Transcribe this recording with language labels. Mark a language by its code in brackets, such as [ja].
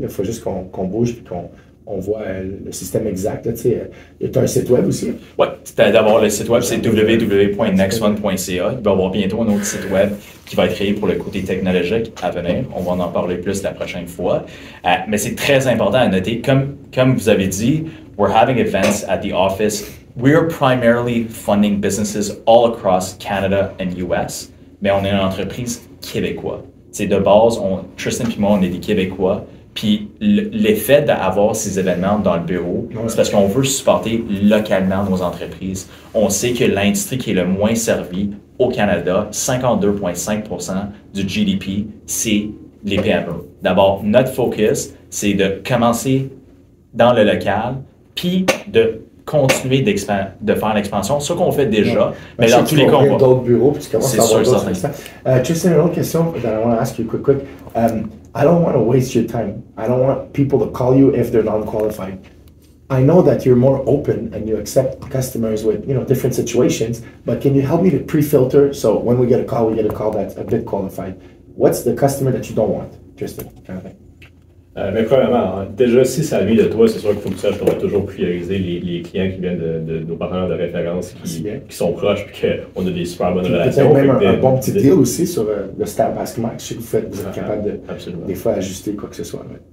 [fr] Il faut juste qu'on bouge puis qu'on voit le système exact. Tu sais, il y a un site web aussi. Oui, d'abord le site web, c'est www.nextone.ca. Il va y avoir bientôt un autre site web qui va être créé pour le côté technologique à venir. On va en parler plus la prochaine fois. Mais c'est très important à noter. Comme vous avez dit, [en] we're having events at the office. We are primarily funding businesses all across Canada and US, [fr] mais on est une entreprise québécoise. C'est de base, Tristan et moi, on est des Québécois. Puis l'effet d'avoir ces événements dans le bureau, c'est parce qu'on veut supporter localement nos entreprises. On sait que l'industrie qui est le moins servie au Canada, 52,5% du GDP, c'est les PME. D'abord, notre focus, c'est de commencer dans le local, puis de continuer de faire l'expansion, ce qu'on fait déjà, mais dans tous les cas, on d'autres bureaux, puis tu commences à avoir d'autres expansions. [en] Tristan, [fr] une autre question [en] that I want to ask you quick. I don't want to waste your time. I don't want people to call you if they're non-qualified. I know that you're more open and you accept customers with, different situations, but can you help me to pre-filter so when we get a call that's a bit qualified? What's the customer that you don't want, Tristan, kind of thing? [fr] Mais premièrement, hein, déjà, si ça vient de toi, c'est sûr qu'il faut que tu saches qu'on va toujours prioriser les clients qui viennent de nos partenaires de référence qui sont proches et qu'on a des super bonnes relations. Peut-être même un bon petit deal aussi sur le Star Ask Max. Je sais que vous êtes capable de, des fois, ajuster quoi que ce soit.